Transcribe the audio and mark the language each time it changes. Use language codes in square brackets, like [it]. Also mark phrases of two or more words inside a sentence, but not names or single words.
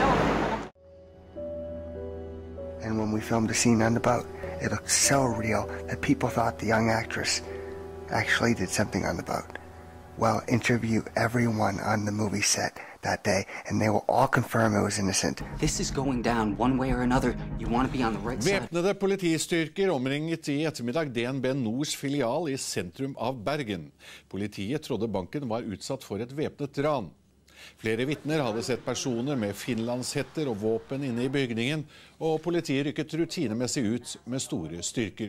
[en] And when we filmed the scene on the boat, it looked so real that people thought the young actress actually did something on the boat. Well, interview everyone on the movie set that day, and they will all confirm it was innocent. This is going down one way or another. You want to be on the right side. [no] Væpnede politistyrker omringet i ettermiddag DNB Nords filial i sentrum av Bergen. Politiet trodde banken var utsatt for et væpnet ran. Flere vitner hadde sett personer med finlandshetter og våpen inne i bygningen, og politiet rykket rutinemessig ut med store styrker.